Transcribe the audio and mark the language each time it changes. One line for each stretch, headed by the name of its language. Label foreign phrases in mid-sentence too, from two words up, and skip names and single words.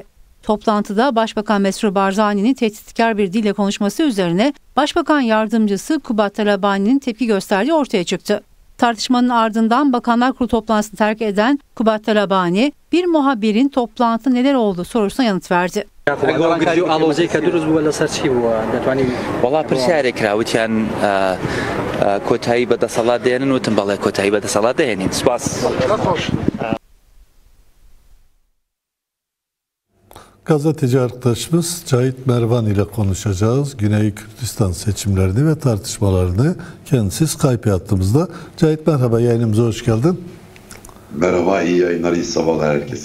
Turkish: Toplantıda Başbakan Mesrur Barzani'nin tehditkar bir dille konuşması üzerine Başbakan Yardımcısı Kubat Talabani'nin tepki gösterdiği ortaya çıktı. Tartışmanın ardından Bakanlar Kurulu toplantısını terk eden Kubat Talabani, bir muhabirin toplantıda neler oldu sorusuna yanıt verdi.
Central Kurdish: والله پرسیارێک کراوتیان کۆتایی بەدەسەڵات دێنن وتم بەڵێ کۆتایی بەدەسەڵات دێنین سوپاس.
Turkish: Gazeteci arkadaşımız Cahit Mervan ile konuşacağız. Güney Kürdistan seçimlerini ve tartışmalarını kendisi Skype hattımızda. Cahit merhaba, yayınımıza hoş geldin. Merhaba, iyi yayınlar, iyi sabahlar herkese.